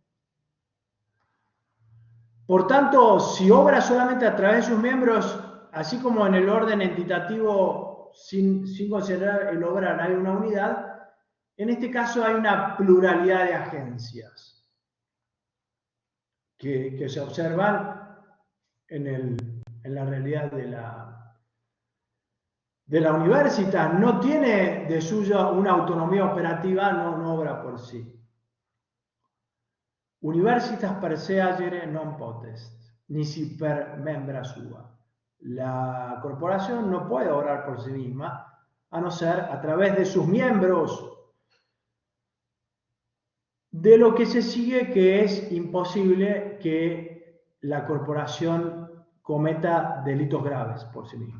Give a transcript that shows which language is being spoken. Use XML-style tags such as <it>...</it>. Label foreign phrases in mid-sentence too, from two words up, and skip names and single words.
<es>Por tanto, si obra solamente a través de sus miembros, así como en el orden entitativo, sin considerar el obrar, hay una unidad, en este caso hay una pluralidad de agencias que se observan en la realidad de la universitas. No tiene de suyo una autonomía operativa, no obra por sí.</es> <la>Universitas per se agere non potest, nisi per membra sua.</la> <es>La corporación no puede obrar por sí misma, a no ser a través de sus miembros, de lo que se sigue que es imposible que la corporación cometa delitos graves por sí misma.</es>